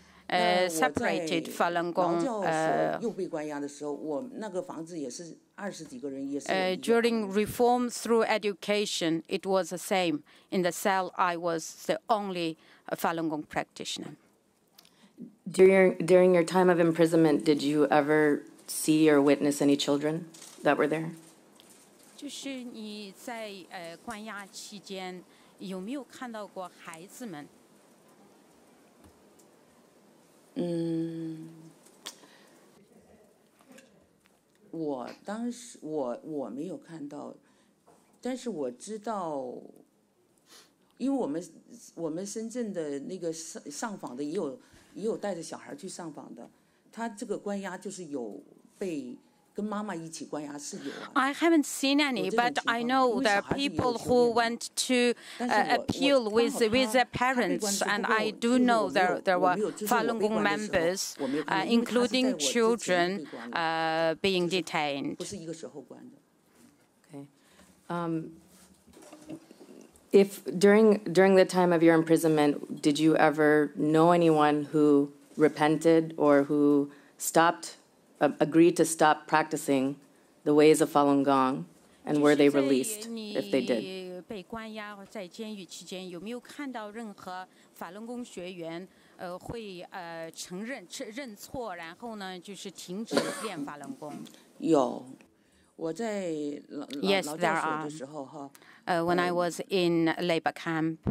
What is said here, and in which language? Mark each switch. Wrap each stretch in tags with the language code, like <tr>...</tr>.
<en>separated Falun Gong. During reform through education, it was the same. In the cell, I was the only Falun Gong practitioner. During your time of imprisonment, did you ever see or witness any children that were there?</en> <zh>就是你在关押期间有没有看到过孩子们？我当时我没有看到，但是我知道，因为我们深圳的那个上访的也有带着小孩去上访的，他这个关押就是有被。</zh> <en>I haven't seen any, but I know there are people who went to appeal with their parents, and I do know there were Falun Gong members, including children, being detained. Okay. If during the time of your imprisonment, did you ever know anyone who repented or who agreed to stop practicing the ways of Falun Gong, and were they released if they did?</en> <zh>被关押在监狱期间，有没有看到任何法轮功学员会承认认错，然后呢就是停止练法轮功？有，我在劳教所的时候哈。</zh> <en>When I was in labor camp.</en>